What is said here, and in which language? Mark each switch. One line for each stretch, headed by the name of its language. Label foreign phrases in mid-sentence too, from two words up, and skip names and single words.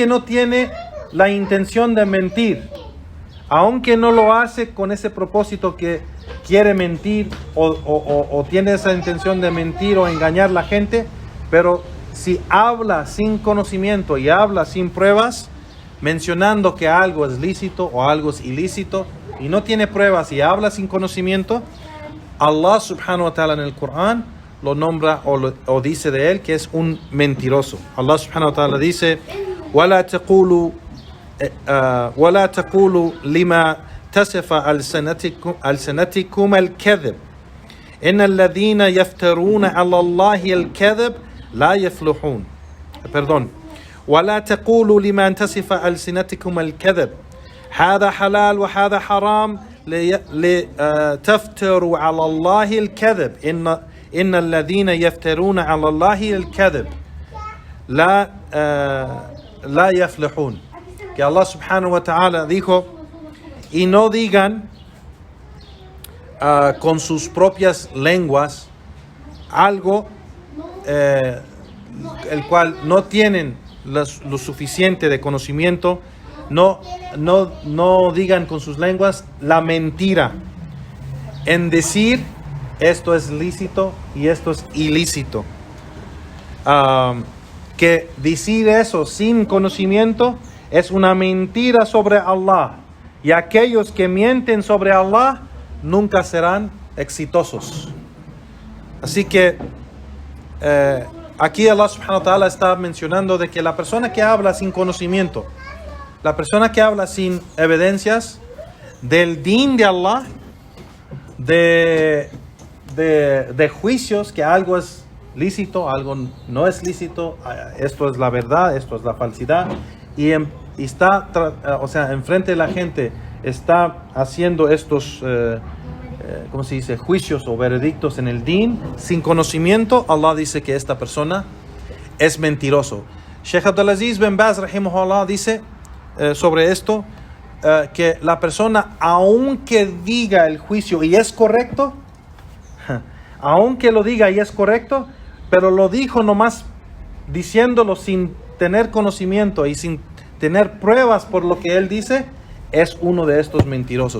Spanish: no tiene la intención de mentir, aunque no lo hace con ese propósito que quiere mentir o tiene esa intención de mentir o engañar a la gente, pero si habla sin conocimiento y habla sin pruebas, mencionando que algo es lícito o algo es ilícito, y no tiene pruebas y habla sin conocimiento,
Arabic: الله سبحانه وتعالى
Spanish: en el Corán lo nombra o dice de él que es un mentiroso.
Arabic: الله سبحانه وتعالى dice: وَلَا تَقُولُوا لِمَا تَصِفُ أَلْسِنَتُكُمُ الْكَذِبَ إِنَّ الَّذِينَ يَفْتَرُونَ عَلَى اللَّهِ الْكَذِبَ لَا يَفْلِحُونَ.
Spanish: Perdón.
Arabic: وَلَا تَقُولُوا لِمَا تَصِفُ أَلْسِنَتُكُمُ الْكَذِبَ هذا حلال وهذا حرام لتفتروا على الله الكذب إن الذين يفترون على الله الكذب لا يفلحون.
Spanish: Que
Arabic: الله سبحانه وتعالى
Spanish: dijo: y no digan con sus propias lenguas algo el cual no tienen lo suficiente de conocimiento. No digan con sus lenguas la mentira en decir esto es lícito y esto es ilícito. Que decir eso sin conocimiento es una mentira sobre Allah, y aquellos que mienten sobre Allah nunca serán exitosos. Así que aquí
Arabic: الله سبحانه وتعالى
Spanish: está mencionando de que la persona que habla sin conocimiento, la persona que habla sin evidencias del din de Allah, de juicios, que algo es lícito, algo no es lícito, esto es la verdad, esto es la falsidad, y está, enfrente de la gente está haciendo estos, ¿cómo se dice?, juicios o veredictos en el din sin conocimiento. Allah dice que esta persona es mentiroso. Sheikh Abdulaziz bin Baz rahimahullah dice sobre esto, que la persona, aunque diga el juicio y es correcto, aunque lo diga y es correcto, pero lo dijo nomás diciéndolo sin tener conocimiento y sin tener pruebas por lo que él dice, es uno de estos mentirosos.